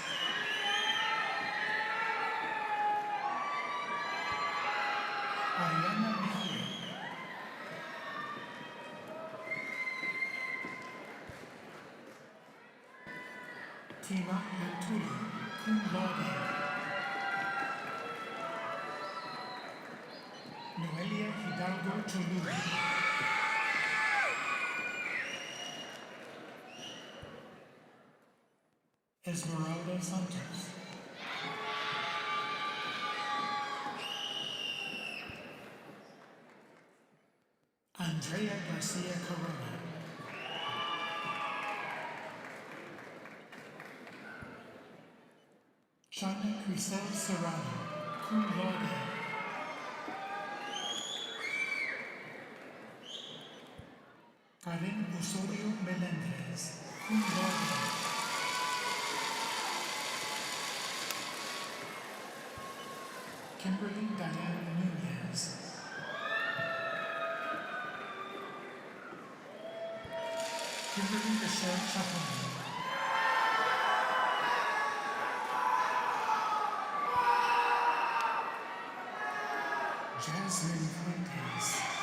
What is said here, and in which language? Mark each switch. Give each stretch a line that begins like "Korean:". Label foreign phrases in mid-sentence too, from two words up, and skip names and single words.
Spanish: Ariana Mejia. Tima Antuli,
Latin: cum laude.
Spanish: Noelia Hidalgo Cholula. Esmeralda Santos. Andrea Garcia Corona. Shana Crisel Serrano,
Latin: cum laude.
Spanish: Osorio Melendez,
Latin: cum laude.
Spanish: Kimberly Diane Nunez. Kimberly Michelle Chapman. Jasmine Fuentes.